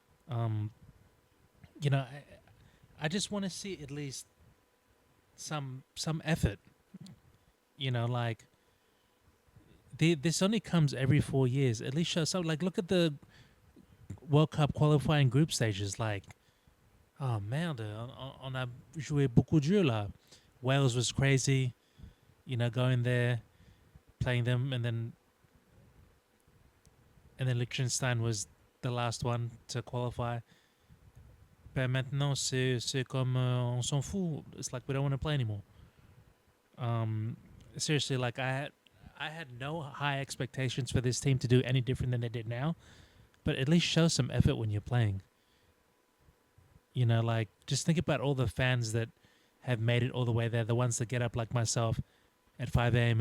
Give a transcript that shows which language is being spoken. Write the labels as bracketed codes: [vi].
[en] I just want to see at least some effort. Like this only comes every 4 years. At least show some. Like look at the World Cup qualifying group stages. [fr] Like, oh merde, on a joué beaucoup de jeux là. [en] Wales was crazy. Going there, playing them, and then Liechtenstein was the last one to qualify. [fr] But maintenant, c'est comme on s'en fout. [en] It's like we don't want to play anymore. Seriously, like I had no high expectations for this team to do any different than they did now, but at least show some effort when you're playing. Like just think about all the fans that have made it all the way there, the ones that get up like myself at 5 a.m.